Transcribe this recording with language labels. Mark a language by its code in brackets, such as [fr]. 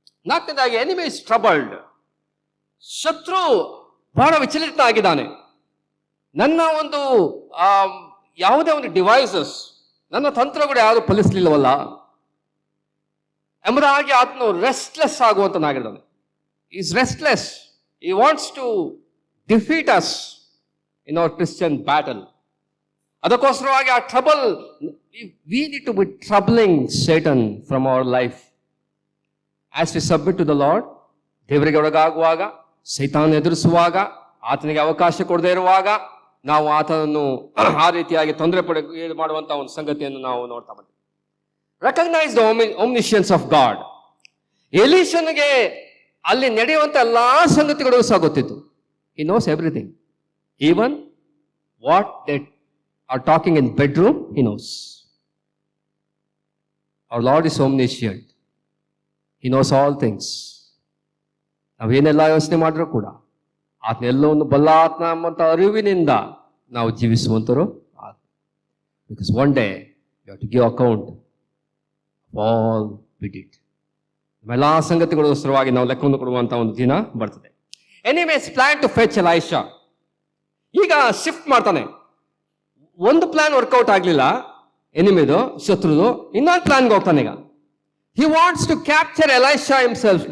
[kn] ನಾಲ್ಕನೇದಾಗಿ, [en] Enemy is troubled. [kn] ಶತ್ರು ಬಹಳ ವಿಚಲಿತ ಆಗಿದ್ದಾನೆ. ನನ್ನ ಒಂದು ಯಾವುದೇ ಒಂದು ಡಿವೈಸಸ್, ನನ್ನ ತಂತ್ರಗಳು ಯಾವುದು ಫಲಿಸಲಿಲ್ಲವಲ್ಲ ಎಂಬುದಾಗಿ ಆತನು restless ಆಗುವಂತನಾಗಿದ್ದಾನೆ. [en] Is restless. He wants to defeat us in our Christian battle. [kn] ಅದಕ್ಕೋಸ್ಕರವಾಗಿ ಆ trouble, [en] we need to be troubling Satan from our life. As we submit to the Lord, [kn] ದೇವರಿಗೆ ಒಳಗಾಗುವಾಗ, ಸೈತಾನ್ ಎದುರಿಸುವಾಗ, ಆತನಿಗೆ ಅವಕಾಶ ಕೊಡದೇ ಇರುವಾಗ ನಾವು ಆತನನ್ನು ಆ ರೀತಿಯಾಗಿ ತೊಂದರೆ ಮಾಡುವಂತಹ ಒಂದು ಸಂಗತಿಯನ್ನು ನಾವು ನೋಡ್ತಾ ಬಂದಿದ್ದೇವೆ. [en] Recognise the omniscience of God. [kn] ಎಲೀಷನಿಗೆ ಅಲ್ಲಿ ನಡೆಯುವಂತ ಎಲ್ಲಾ ಸಂಗತಿಗಳು ಸಹ ಗೊತ್ತಿತ್ತು. [en] He knows everything. Even what they are talking in bedroom, he knows. Our Lord is omniscient. He knows all things. [kn] ನಾವೇನೆಲ್ಲ ಯೋಚನೆ ಮಾಡಿದ್ರು ಕೂಡ ಆತನೆಲ್ಲವನ್ನು ಬಲ್ಲ ಆತ್ಮ ಎಂಬಂತ ಅರಿವಿನಿಂದ ನಾವು ಜೀವಿಸುವಂತರು. [en] Because one day you have to give account of all we did. [kn] ಎಲ್ಲಾ ಸಂಗತಿಗೋಸ್ಕರವಾಗಿ ನಾವು ಲೆಕ್ಕವನ್ನು ಕೊಡುವಂತಹ ಒಂದು ದಿನ ಬರ್ತದೆ. [en] Enemy's plan to fetch Elisha. [kn] ಈಗ ಶಿಫ್ಟ್ ಮಾಡ್ತಾನೆ. ಒಂದು ಪ್ಲಾನ್ ವರ್ಕೌಟ್ ಆಗ್ಲಿಲ್ಲ ಎನಿಮಿದು, ಶತ್ರುದು, ಇನ್ನೊಂದು ಪ್ಲಾನ್ಗೆ ಹೋಗ್ತಾನೆ. [en] ಈಗ he wants to capture Elisha himself.